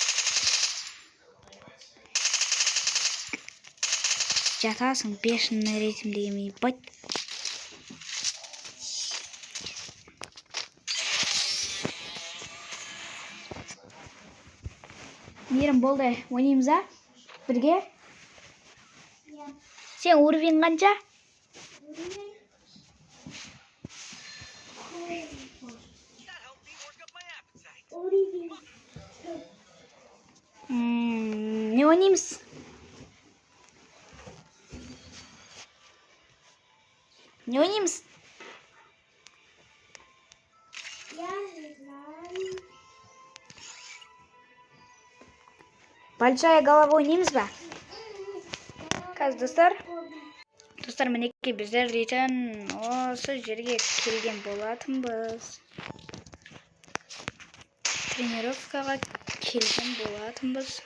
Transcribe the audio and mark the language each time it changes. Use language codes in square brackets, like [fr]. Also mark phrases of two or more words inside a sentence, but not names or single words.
[ru] Жатасың бешеный ритм деген ебать. [kk] Мейрім болды, ойнаймыз а? Бірге? Ya. Сен уровень қанша? [en] That helped me work up my appetite. Origin. [kk] Не ойнаймыз? Не ойнаймыз? [ru] Большая голова [kk] ойнаймыз ба? Қазір достар, мінекей біздер дейтін осы жерге келген болатынбыз. Тренировкаға келген болатынбыз.